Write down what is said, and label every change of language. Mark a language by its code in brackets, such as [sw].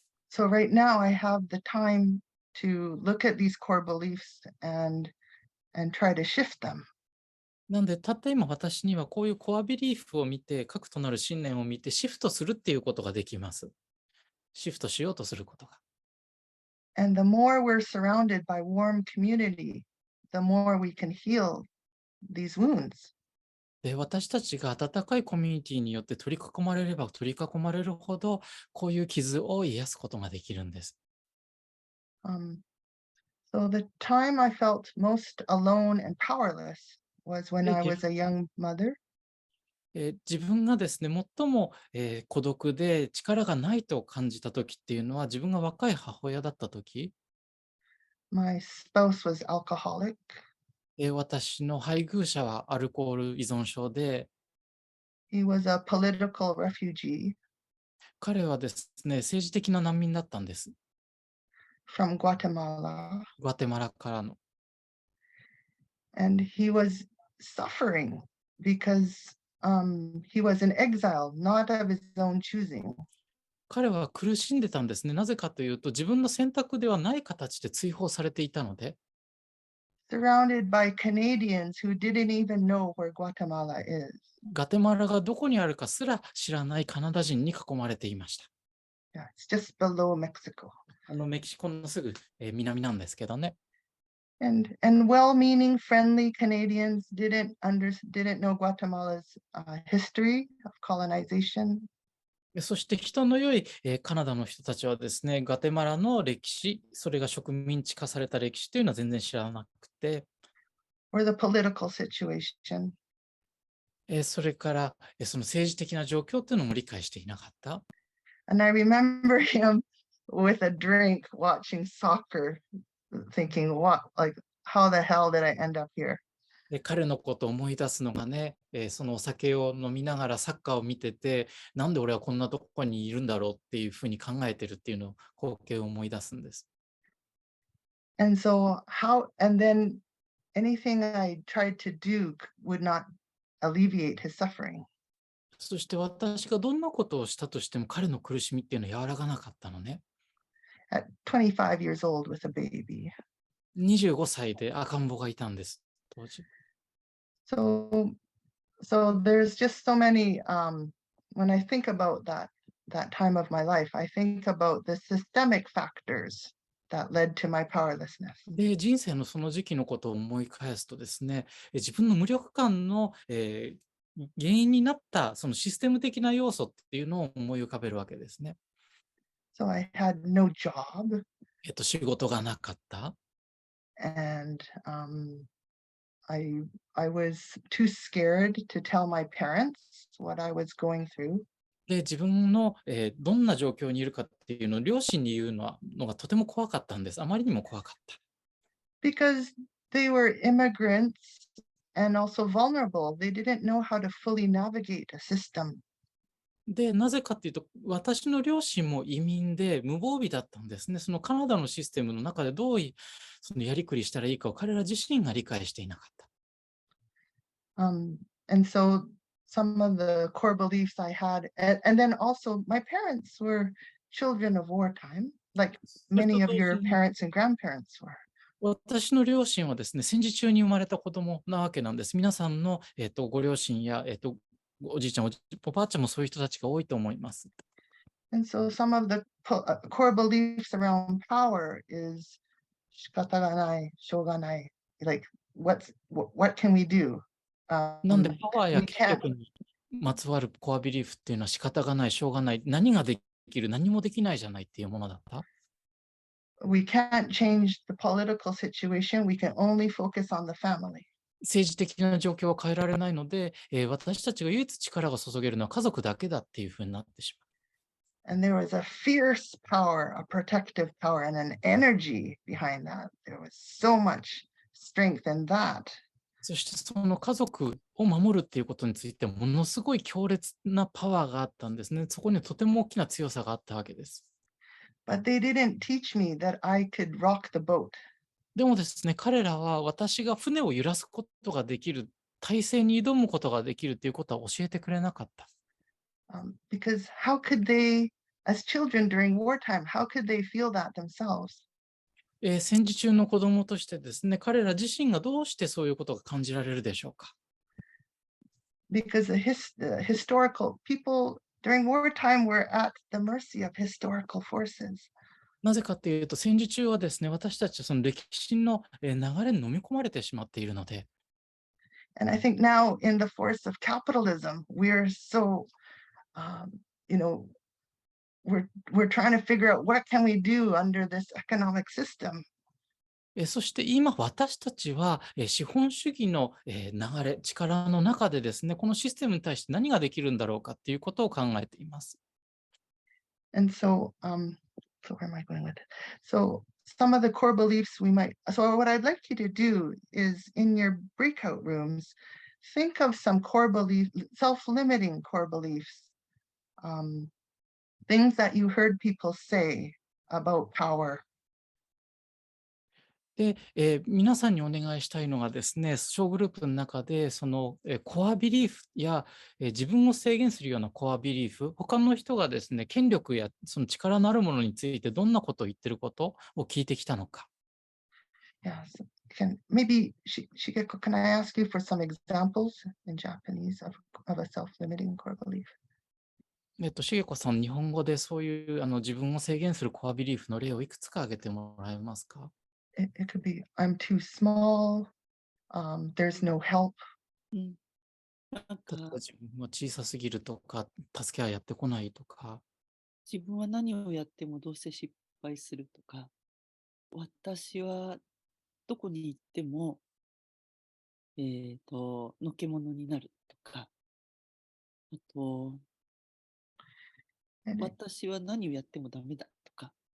[en] So right now I have the time to look at these core beliefs and try to shift them. [ja] なんで、たった今私にはこういうコアビリーフを見て、核となる信念を見てシフトするっていうことができます。シフトしようとすることが。 [en] And the more we're surrounded by warm community, the more we can heal these wounds. [ja] で、私たちが温かいコミュニティによって取り囲まれれば取り囲まれるほど、こういう傷を癒すことができるんです。 [en] So the time I felt most alone and powerless was when I was a young mother. [ja] 自分がですね、最も、孤独で力がないと感じた時っていうのは、自分が若い母親だった時、 [en] My spouse was alcoholic. [ja] 私の配偶者はアルコール依存症で、 [en] He was a political refugee [ja] 彼はですね、政治的な難民だったんです。 [en] from Guatemala. [ja] グアテマラからの。 [en] And he was suffering because he was in exile, not of his own choosing. [ja] 彼は苦しんでたんですね。なぜかというと、自分の選択ではない形で追放されていたので、 [en] surrounded by Canadians who didn't even know where Guatemala is. [ja] ガテマラがどこにあるかすら知らないカナダ人に囲まれていました。 [en] Yeah, it's just below Mexico. [ja] メキシコのすぐ、南なんですけどね。 [en] And well-meaning, friendly Canadians didn't know Guatemala's history of colonization. [ja] そして人の良い、カナダの人たちはですね、ガテマラの歴史、それが植民地化された歴史というのは全然知らなくて、 [en] or the political situation. [ja] それから、その政治的な状況というのも理解していなかった。 [en] And I remember him with a drink watching soccer, thinking, how the hell did I end up here? [ja] で彼のことを思い出すのがね、そのお酒を飲みながらサッカーを見てて、なんで俺はこんなとこにいるんだろうっていうふうに考えてるっていうのを光景を思い出すんです。 [en] And then anything I tried to do would not alleviate his suffering. [ja] そして私がどんなことをしたとしても彼の苦しみっていうのは和らがなかったのね。 [en] At 25 years old with a baby. [ja] 25歳で赤ん坊がいたんです、当時。 [en] So there's just so many, when I think about that time of my life, I think about the systemic factors that led to my powerlessness. [ja] で、人生のその時期のことを思い返すとですね、自分の無力感の、原因になったそのシステム的な要素っていうのを思い浮かべるわけですね。 [en] So I had no job. [ja] 仕事がなかった。 [en] And I was too scared to tell my parents what I was going through. [ja] で、自分の、どんな状況にいるかっていうのを両親に言うのがとても怖かったんです。あまりにも怖かった。 [en] Because they were immigrants and also vulnerable. They didn't know how to fully navigate a system. [ja] で、なぜかっていうと、私の両親も移民で無防備だったんですね。そのカナダのシステムの中でどうそのやりくりしたらいいかを彼ら自身が理解していなかった。 [en] And so some of the core beliefs I had, and then also my parents were children of wartime, like many of your parents and grandparents were. [ja] 私の両親はですね、戦時中に生まれた子供なわけなんです。皆さんの、ご両親や、おじいちゃん、おばあちゃんもそういう人たちが多いと思います。 [en] And so some of the core beliefs around power is [ja] 仕方がない、しょうがない。 [en] Like, what can we do? [ja] なんでパワーや権力にまつわるコアビリーフっていうのは仕方がない、しょうがない、何ができる、何もできないじゃないっていうものだった。 [en] We can't change the political situation. We can only focus on the family. [ja] 政治的な状況は変えられないので、私たちが唯一力が注げるのは家族だけだっていうふうになってしまう。 [en] And there was a fierce power, a protective power, and an energy behind that. There was so much strength in that. [ja] そしてその家族を守るっていうことについてものすごい強烈なパワーがあったんですね。そこにはとても大きな強さがあったわけです。 [en] But they didn't teach me that I could rock the boat. [ja] でもですね、彼らは私が船を揺らすことができる、体制に挑むことができるということは教えてくれなかった。 [en] Because how could they, as children during wartime, how could they feel that themselves? [ja] 戦時中の子供としてですね、彼ら自身がどうしてそういうことが感じられるでしょうか。 [en] Because the historical people during wartime were at the mercy of historical forces. [ja] なぜかというと、戦時中はですね、私たちはその歴史の流れに飲み込まれてしまっているので。 [en] And I think now in the force of capitalism, we're so, we're trying to figure out what can we do under this economic system. [ja] そして今私たちは資本主義の流れ、力の中でですね、このシステムに対して何ができるんだろうかっていうことを考えています。 [en] And so where am I going with it? So some of the core beliefs so what I'd like you to do is in your breakout rooms, think of some core beliefs, self-limiting core beliefs, things that you heard people say about power. [ja] で、皆さんにお願いしたいのがですね、小グループの中でそのコアビリーフや自分を制限するようなコアビリーフ、他の人がですね、権力やその力のあるものについてどんなことを言ってることを聞いてきたのか。 [en] Yeah, so maybe Shigeko, can I ask you for some examples in Japanese of a self-limiting core belief? [ja] しげこさん、日本語でそういう自分を制限するコアビリーフの例をいくつか挙げてもらえますか？ [en] It could be I'm too small, there's no help. [ja] なんか自分は小さすぎるとか、助けはやってこないとか。自分は何をやってもどうせ失敗するとか、私はどこに行っても、のけ者になるとか、あと、私は何をやってもダメだとか。